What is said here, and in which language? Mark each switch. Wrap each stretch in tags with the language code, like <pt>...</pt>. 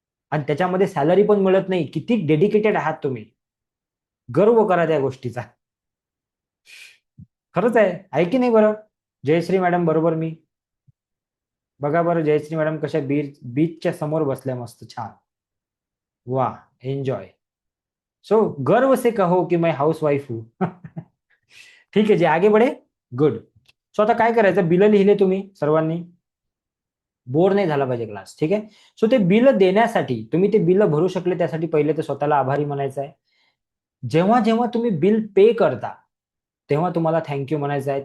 <mr>आणि त्याच्यामध्ये सॅलरी पण मिळत नाही. किती डेडिकेटेड आहात तुम्ही, गर्व करा त्या गोष्टीचा. खरंच आहे की नाही बरं? जयश्री मॅडम बरोबर मी? बघा बरं जयश्री मॅडम कशा बीचच्या समोर बसल्या मस्त छान. वाह, एन्जॉय.</mr> <hi>सो गर्व से कहो की मैं हाउस वाईफ हूं.</hi> <mr>ठीक आहे, जे आगे बढे. गुड. सो आता काय करायचं, बिल लिहिले तुम्ही सर्वांनी. बोर नाही झाला पाहिजे क्लास. ठीक आहे. सो ते बिल देण्यासाठी, तुम्ही ते बिल भरू शकले त्यासाठी पहिले तर स्वतःला आभारी म्हणायचं आहे. जेव्हा जेव्हा तुम्ही बिल पे करता तेव्हा तुम्हाला थँक्यू म्हणायचं आहे.</mr>